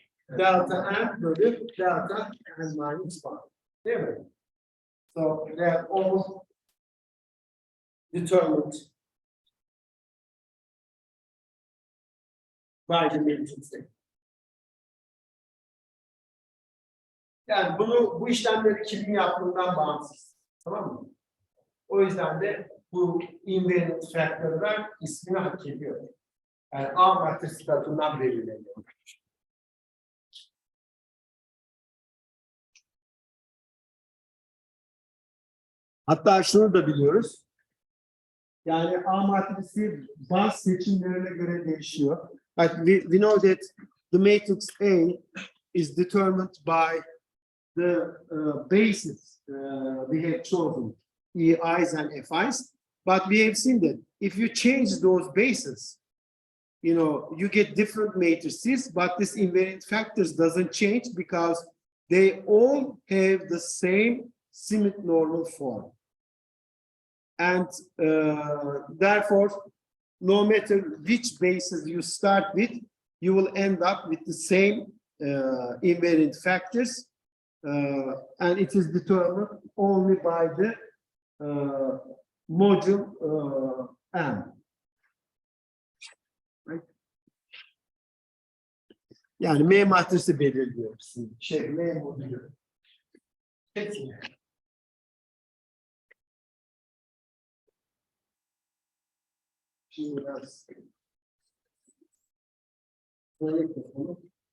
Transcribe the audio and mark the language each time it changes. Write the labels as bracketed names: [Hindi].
[Turkish] Delta n bölü delta n minus 1. Değil mi? [English] So they are all determined by the matrix A. [Turkish] Yani bu işlemleri kimin yaptığından bağımsız. Tamam mı? O yüzden de bu invariant faktörler ismini hak ediyor. Yani A matrisi tarafından belirleniyor. Hatta şunu da biliyoruz. Yani A matrisi bazı seçimlerine göre değişiyor. [English] But we know that the matrix A is determined by the bases we have chosen, EIs and FIs. But we have seen that if you change those bases, you get different matrices, but this invariant factors doesn't change because they all have the same symmetric normal form. And therefore, no matter which bases you start with, you will end up with the same invariant factors, and it is determined only by the module M. Right? [Turkish] Yani M matrisi belirliyor. M modülü. Peki. Şimdi biraz böyle yapalım.